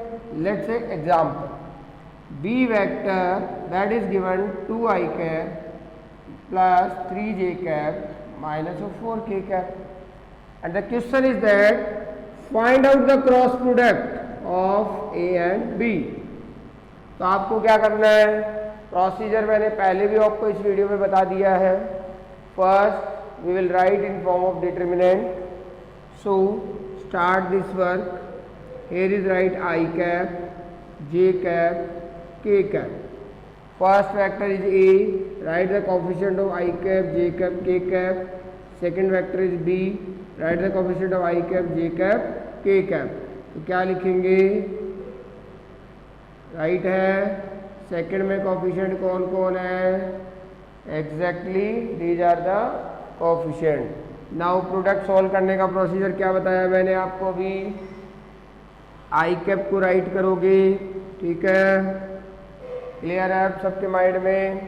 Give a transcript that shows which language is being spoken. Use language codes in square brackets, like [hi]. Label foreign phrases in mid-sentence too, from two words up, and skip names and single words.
[en] Let's say example. B vector that is given 2i cap plus 3j cap minus of 4k cap. And the question is that find out the cross product of A and B. [hi] तो आपको क्या करना है, प्रोसीजर मैंने पहले भी आपको इस वीडियो में बता दिया है. [en] First we will write in form of determinant. So start this work. Here is write I cap, j cap, k cap. First vector is A. Write the coefficient of I cap, j cap, k cap. Second vector is B. Write the coefficient of I cap, j cap, k cap. [hi] तो क्या लिखेंगे, राइट है. सेकंड में कोफिशिएंट कौन कौन है, [en] exactly these are the coefficient. now product solve [hi] करने का प्रोसीजर क्या बताया मैंने आपको अभी. [en] I cap [hi] को राइट करोगे, ठीक है, क्लियर है आप सबके माइंड में.